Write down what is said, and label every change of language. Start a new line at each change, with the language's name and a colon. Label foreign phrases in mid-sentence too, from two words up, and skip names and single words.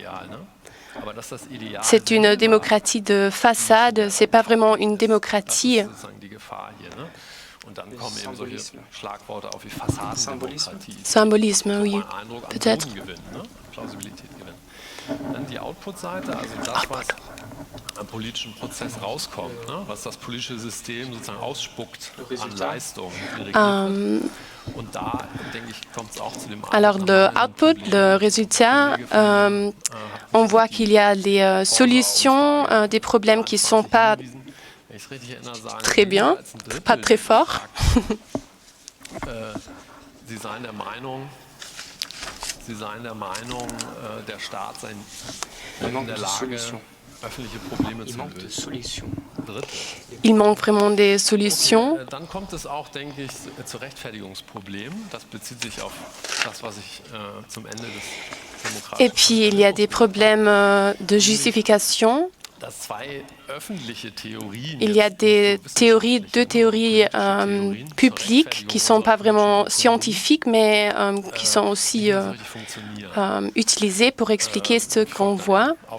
French: C'est une démocratie de façade, c'est pas vraiment une démocratie. Symbolisme, oui, peut-être.
German: am politischen Prozess rauskommt, ne? Was das politische System sozusagen ausspuckt an Leistung. Und da, denke ich, kommt es auch zu dem
French: Alors, le output, le résultat, on voit qu'il y a des solutions, des problèmes qui ne sont pas très bien, pas très forts.
German: Sie seien der Meinung, der Staat sei in der Lage, öffentliche Probleme zu lösen.
French: Il manque vraiment des solutions.
German: Dann kommt es auch, denke ich, zu Rechtfertigungsproblemen. Das bezieht sich auf das, was ich zum Ende des Demokratischen.
French: Et puis, il y a des problèmes de justification. Il y a deux théories publiques qui ne sont pas vraiment scientifiques, mais qui sont aussi utilisées pour expliquer ce qu'on voit.